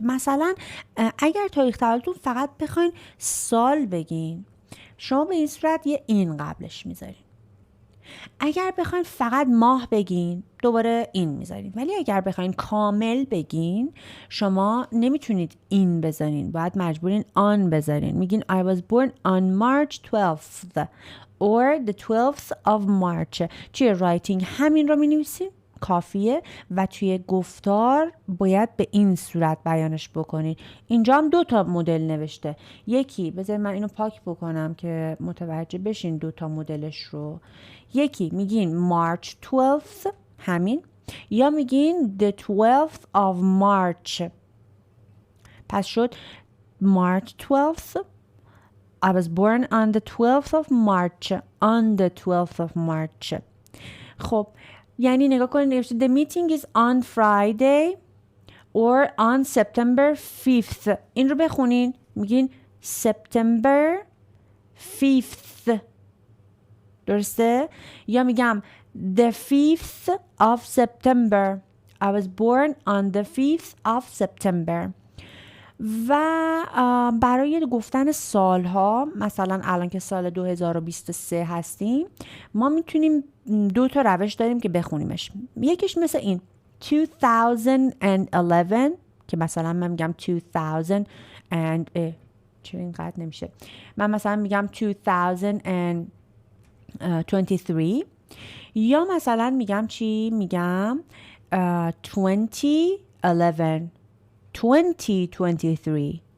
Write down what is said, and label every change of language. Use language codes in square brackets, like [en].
[fa] مثلا اگر تاریخ تولدتون فقط بخواین سال بگین، شما به این صورت یه این قبلش میذارین. اگر بخواین فقط ماه بگین دوباره این میذارین، ولی اگر بخواین کامل بگین شما نمیتونید این بذارین، باید مجبورین آن بذارین. میگین [en] I was born on March 12th or the 12th of March. [fa] توی رایتینگ همین رو مینویسین کافیه و توی گفتار باید به این صورت بیانش بکنین. اینجا هم 2 تا مدل نوشته. یکی بذار من اینو پاک بکنم که متوجه بشین 2 تا مدلش رو. یکی میگین [en] March 12th [fa] همین، یا میگین [en] the 12th of March. [fa] پس شد [en] March 12th. I was born on the 12th of March. On the 12th of March. [fa] خب یعنی نگاه کنید [en] The meeting is on Friday or on September 5th. [fa] این رو بخونین میگین [en] September 5th. [fa] درسته؟ یا میگم [en] The 5th of September. I was born on the 5th of September. [fa] و برای گفتن سالها مثلا الان که سال 2023 هستیم ما میتونیم 2 تا روش داریم که بخونیمش. یکیش مثل این 2011 که مثلا من میگم 2000 and چرا اینقدر نمیشه من مثلا میگم 2023 یا مثلا میگم چی میگم 2011 2023